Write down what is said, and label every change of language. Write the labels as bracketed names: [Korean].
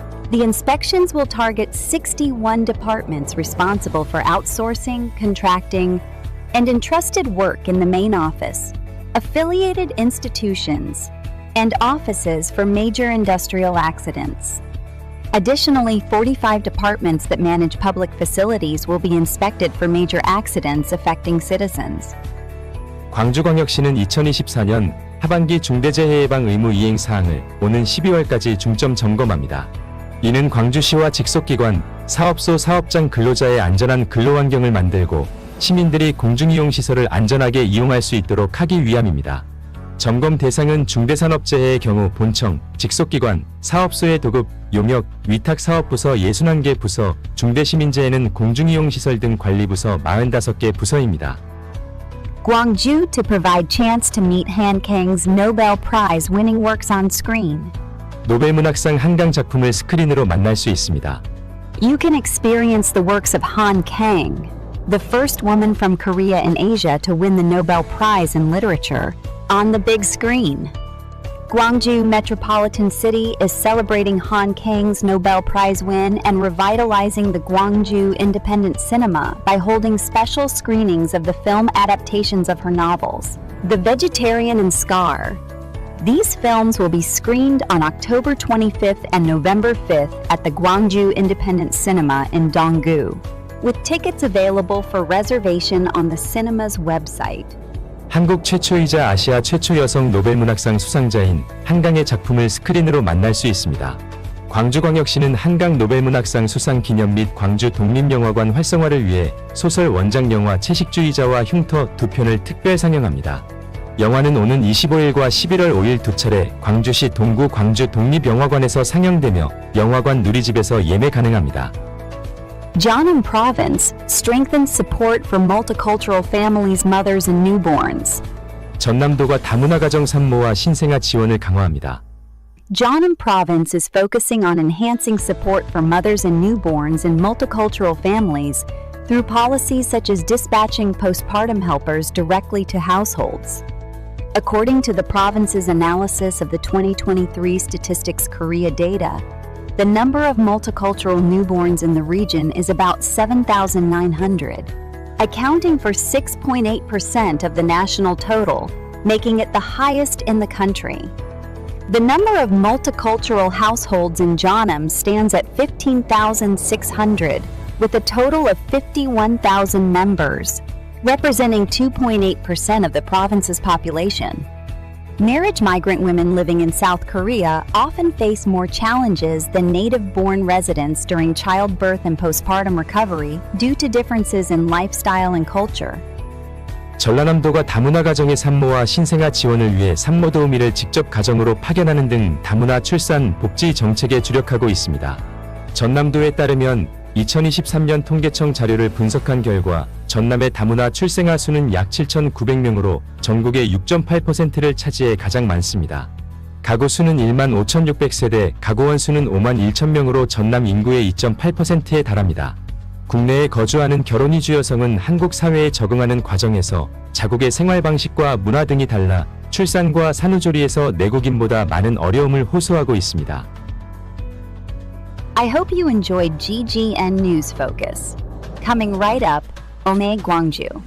[English] The inspections will target 61 departments responsible for outsourcing, contracting, and entrusted work in the main office, affiliated institutions, and offices for major industrial accidents. Additionally, 45 departments that manage public facilities will be inspected for major accidents affecting citizens. [Korean] 광주광역시는 2024년 하반기 중대재해 예방 의무 이행 사항을 오는 12월까지 중점 점검합니다. 이는 광주시와 직속기관, 사업소 사업장 근로자의 안전한 근로환경을 만들고 시민들이 공중이용시설을 안전하게 이용할 수 있도록 하기 위함입니다. 점검 대상은 중대산업재해의 경우 본청, 직속기관, 사업소의 도급, 용역, 위탁사업부서 61개 부서, 중대시민재해는 공중이용시설 등 관리부서 45개 부서입니다. [English] Gwangju to provide chance to meet Han Kang's Nobel Prize winning works on screen. [Korean] 노벨문학상 한강 작품을 스크린으로 만날 수 있습니다. [English] You can experience the works of Han Kang, the first woman from Korea and Asia to win the Nobel Prize in Literature, on the big screen. Gwangju Metropolitan City is celebrating Han Kang's Nobel Prize win and revitalizing the Gwangju independent cinema by holding special screenings of the film adaptations of her novels, The Vegetarian and Scar. These films will be screened on October 25th and November 5th at the Gwangju Independent Cinema in Donggu, with tickets available for reservation on the cinema's website. [Korean] 한국 최초이자 아시아 최초 여성 노벨문학상 수상자인 한강의 작품을 스크린으로 만날 수 있습니다. 광주광역시는 한강 노벨문학상 수상 기념 및 광주 독립영화관 활성화를 위해 소설 원작 영화 채식주의자와 흉터 2편을 특별 상영합니다. 영화는 오는 25일과 11월 5일 두 차례 광주시 동구 광주 독립영화관에서 상영되며 영화관 누리집에서 예매 가능합니다. [English] Jeonnam Province strengthens support for multicultural families, mothers, and newborns. [Korean] 전남도가 다문화 가정 산모와 신생아 지원을 강화합니다. [English] Jeonnam Province is focusing on enhancing support for mothers and newborns in multicultural families through policies such as dispatching postpartum helpers directly to households. According to the province's analysis of the 2023 Statistics Korea data, the number of multicultural newborns in the region is about 7,900, accounting for 6.8% of the national total, making it the highest in the country. The number of multicultural households in Jeonnam stands at 15,600, with a total of 51,000 members, representing 2.8% of the province's population. Marriage migrant women living in South Korea often face more challenges than native-born residents during childbirth and postpartum recovery due to differences in lifestyle and culture. [Korean] 전라남도가 다문화 가정의 산모와 신생아 지원을 위해 산모 도우미를 직접 가정으로 파견하는 등 다문화 출산 복지 정책에 주력하고 있습니다. 전남도에 따르면 2023년 통계청 자료를 분석한 결과 전남의 다문화 출생아 수는 약 7,900명으로 전국의 6.8%를 차지해 가장 많습니다. 가구 수는 1만 5,600세대, 가구원 수는 5만 1,000명으로 전남 인구의 2.8%에 달합니다. 국내에 거주하는 결혼 이주 여성은 한국 사회에 적응하는 과정에서 자국의 생활 방식과 문화 등이 달라 출산과 산후조리에서 내국인보다 많은 어려움을 호소하고 있습니다. [English] I hope you enjoyed GGN News Focus. Coming right up, 오매광주.